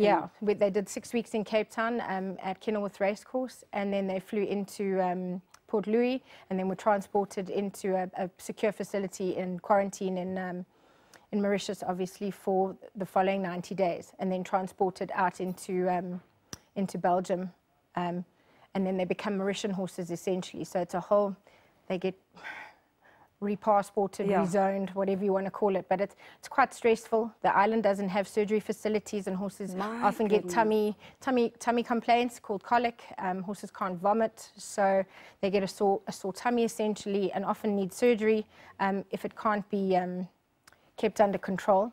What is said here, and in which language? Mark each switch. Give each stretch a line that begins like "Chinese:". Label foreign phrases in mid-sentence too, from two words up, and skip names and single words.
English: Yeah, they did 6 weeks in Cape Town at Kenilworth Racecourse, and then they flew into Port Louis, and then were transported into a secure facility in quarantine in Mauritius, obviously, for the following 90 days, and then transported out into into Belgium, and then they become Mauritian horses essentially. So it's a whole, they get re-passported, rezoned, whatever you want to call it, but it's quite stressful. The island doesn't have surgery facilities, and horses often get tummy complaints called colic. Horses can't vomit, so they get a sore tummy essentially, and often need surgery if it can't be kept under control.